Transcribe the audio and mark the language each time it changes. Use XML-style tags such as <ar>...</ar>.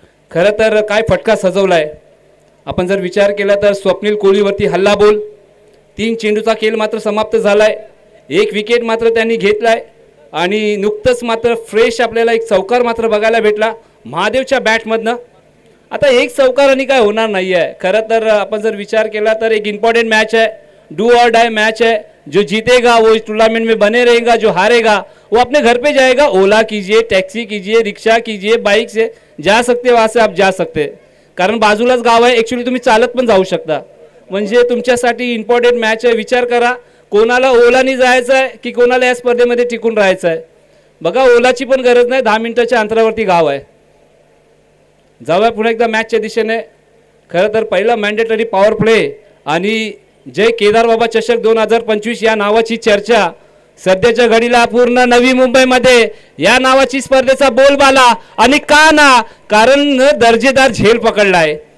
<mr>खरं तर काय फटका सजवलाय आपण जर विचार केला तर स्वप्नील कोहलीवरती हल्ला बोल। 3 चेंडूचा खेळ मात्र समाप्त झालाय। 1 विकेट मात्र त्यांनी घेतलाय आणि नुकतंच मात्र फ्रेश आपल्याला एक चौकार मात्र बघायला भेटला महादेवच्या बॅटमधनं। आता एक चौकार आणि काय होणार नाही आहे। खरं तर आपण जर विचार केला तर एक इम्पॉर्टंट</mr> <hi>मैच है, डू और डाई मैच है। जो जीतेगा वो इस टूर्नामेंट में बने रहेगा, जो हारेगा वो अपने घर पे जाएगा। ओला कीजिए, टैक्सी कीजिए, रिक्शा कीजिए, बाइक से जा सकते, वहाँ से आप जा सकते,</hi> <mr>कारण बाजूलाच गाव आहे। ॲक्च्युअली तुम्ही चालत पण जाऊ शकता, म्हणजे तुमच्यासाठी इम्पॉर्टंट मॅच आहे। विचार करा कोणाला ओलानी जायचं आहे की कोणाला या स्पर्धेमध्ये टिकून राहायचं आहे। बघा ओलाची पण गरज नाही, 10 मिनिटाच्या अंतरावरती गाव आहे। जाऊया पुन्हा एकदा मॅचच्या दिशेने। खरं तर पहिला मॅन्डेटरी पॉवर प्ले आणि जय केदार बाबा चषक 2025 या नावाची चर्चा सध्याच्या घडीला पूर्ण नवी मुंबईमध्ये या नावाची स्पर्धेचा बोलबाला आणि का ना, कारण दर्जेदार झेल पकडलाय।</mr>